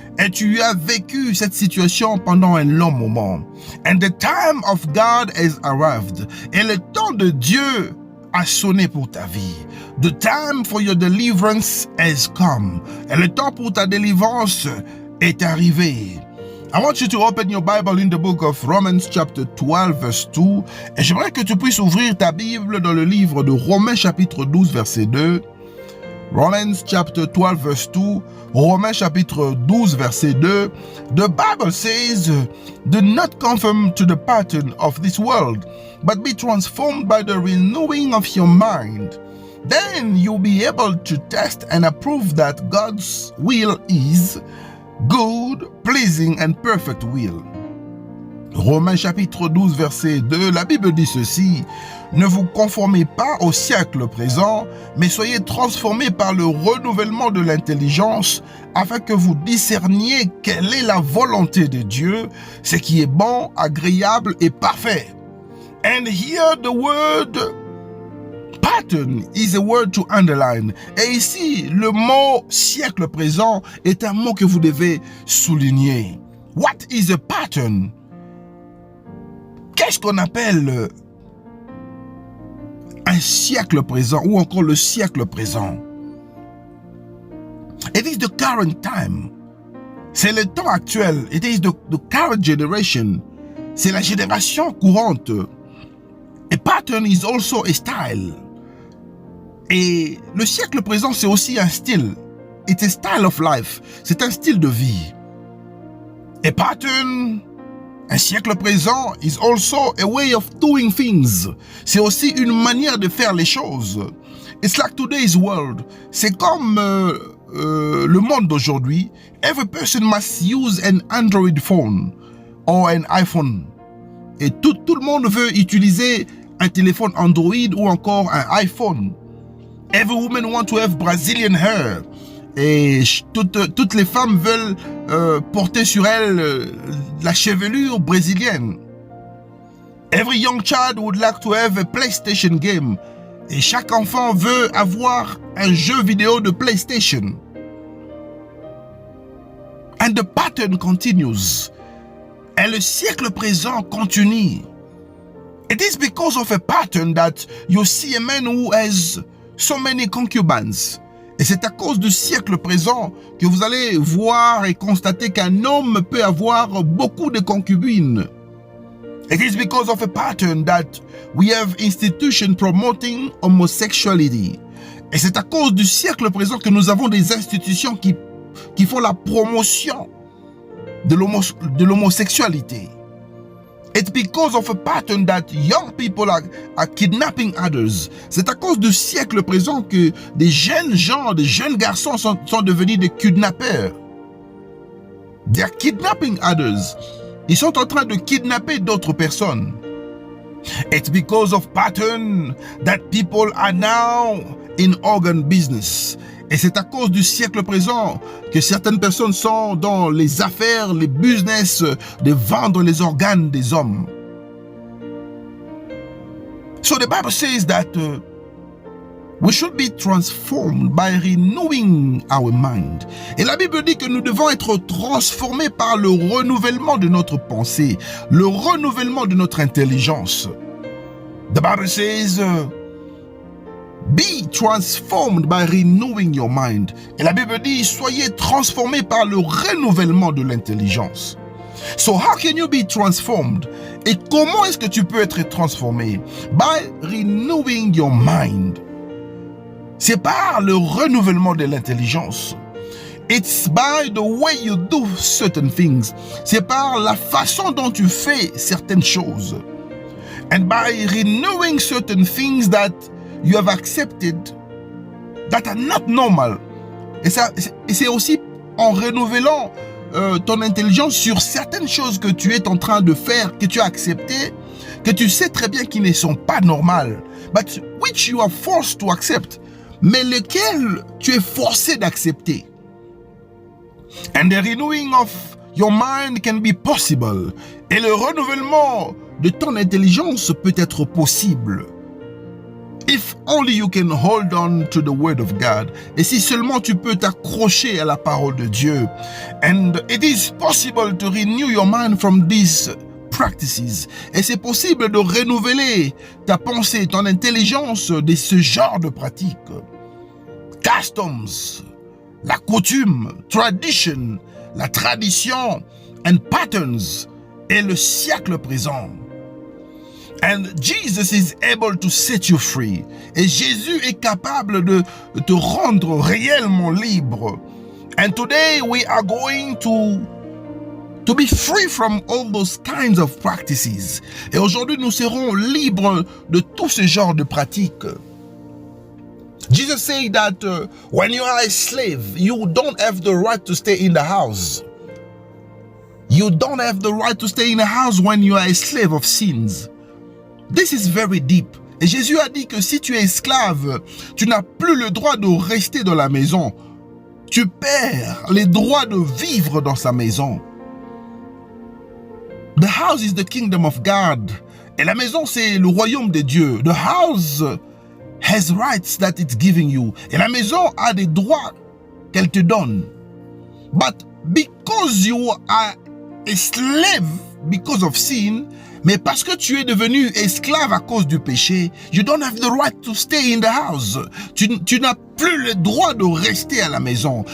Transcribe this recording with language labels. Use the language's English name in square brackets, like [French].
[French] Et tu as vécu cette situation pendant un long moment. [English] And the time of God has arrived. [French] Et le temps de Dieu a sonné pour ta vie. [English] The time for your deliverance has come. [French] Et le temps pour ta délivrance est arrivé. [English] I want you to open your Bible in the book of Romans chapter 12 verse 2. [French] Et j'aimerais que tu puisses ouvrir ta Bible dans le livre de Romains chapitre 12 verset 2. [English] Romans chapter 12 verse 2. [French] Romains chapitre 12 verset 2. [English] The Bible says, do not conform to the pattern of this world, but be transformed by the renewing of your mind. Then you'll be able to test and approve that God's will is good, pleasing and perfect will. [French] Romains chapitre 12 verset 2, la Bible dit ceci: ne vous conformez pas au siècle présent, mais soyez transformés par le renouvellement de l'intelligence, afin que vous discerniez quelle est la volonté de Dieu, ce qui est bon, agréable et parfait. [English] And here the word pattern is a word to underline. [French] Et ici, le mot siècle présent est un mot que vous devez souligner. [English] What is a pattern? [French] Qu'est-ce qu'on appelle un siècle présent ou encore le siècle présent? [English] It is the current time. [French] C'est le temps actuel. [English] It is the current generation. [French] C'est la génération courante. [English] A pattern is also a style. [French] Et le siècle présent, c'est aussi un style. [English] It's a style of life. [French] C'est un style de vie. [English] A pattern, [French] un siècle présent, [English] is also a way of doing things. [French] C'est aussi une manière de faire les choses. [English] It's like today's world. [French] C'est comme le monde d'aujourd'hui. [English] Every person must use an Android phone or an iPhone. [French] Et tout le monde veut utiliser un téléphone Android ou encore un iPhone. [English] Every woman wants to have Brazilian hair. [French] Et toutes les femmes veulent porter sur elles la chevelure brésilienne. [English] Every young child would like to have a PlayStation game. [French] Et chaque enfant veut avoir un jeu vidéo de PlayStation. [English] And the pattern continues. [French] Et le siècle présent continue. [English] It is because of a pattern that you see a man who has so many concubines. [French] Et c'est à cause du siècle présent que vous allez voir et constater qu'un homme peut avoir beaucoup de concubines. [English] It is because of a pattern that we have institutions promoting homosexuality. [French] Et c'est à cause du siècle présent que nous avons des institutions qui font la promotion de l'homosexualité. [English] It's because of a pattern that young people are kidnapping others. [French] C'est à cause du siècle présent que des jeunes gens, des jeunes garçons sont devenus des kidnappeurs. [English] They are kidnapping others. [French] Ils sont en train de kidnapper d'autres personnes. [English] It's because of pattern that people are now in organ business. [French] Et c'est à cause du siècle présent que certaines personnes sont dans les affaires, les business de vendre les organes des hommes. [English] So the Bible says that we should be transformed by renewing our mind. [French] Et la Bible dit que nous devons être transformés par le renouvellement de notre pensée, le renouvellement de notre intelligence. [English] The Bible says, be transformed by renewing your mind. [French] Et la Bible dit, soyez transformés par le renouvellement de l'intelligence. [English] So how can you be transformed? [French] Et comment est-ce que tu peux être transformé? [English] By renewing your mind. [French] C'est par le renouvellement de l'intelligence. [English] It's by the way you do certain things. [French] C'est par la façon dont tu fais certaines choses. [English] And by renewing certain things that you have accepted that are not normal. [French] Et c'est aussi en renouvelant ton intelligence sur certaines choses que tu es en train de faire, que tu as acceptées, que tu sais très bien qu'ils ne sont pas normales, [English] but which you are forced to accept, [French] mais lesquelles tu es forcé d'accepter. [English] And the renewing of your mind can be possible. [French] Et le renouvellement de ton intelligence peut être possible. [English] If only you can hold on to the word of God. [French] Et si seulement tu peux t'accrocher à la parole de Dieu. [English] And it is possible to renew your mind from these practices. [French] Et c'est possible de renouveler ta pensée, ton intelligence de ce genre de pratiques. Customs, la coutume, tradition, la tradition, [English] and patterns, [French] et le siècle présent. [English] And Jesus is able to set you free. [French] Et Jésus est capable de te rendre réellement libre. [English] And today we are going to be free from all those kinds of practices. [French] Et aujourd'hui nous serons libres de tout ce genre de pratiques. [English] Jesus said that when you are a slave, you don't have the right to stay in the house. You don't have the right to stay in the house when you are a slave of sins. This is very deep. [French] Et Jésus a dit que si tu es esclave, tu n'as plus le droit de rester dans la maison. Tu perds les droits de vivre dans sa maison. [English] The house is the kingdom of God. [French] Et la maison, c'est le royaume de Dieu. [English] The house has rights that it's giving you. [French] Et la maison a des droits qu'elle te donne. [English] But because you are a slave because of sin, [French] mais parce que tu es devenu esclave à cause du péché, [English] you don't have the right to stay in the house. [French] Tu n'as plus le droit de rester à la maison.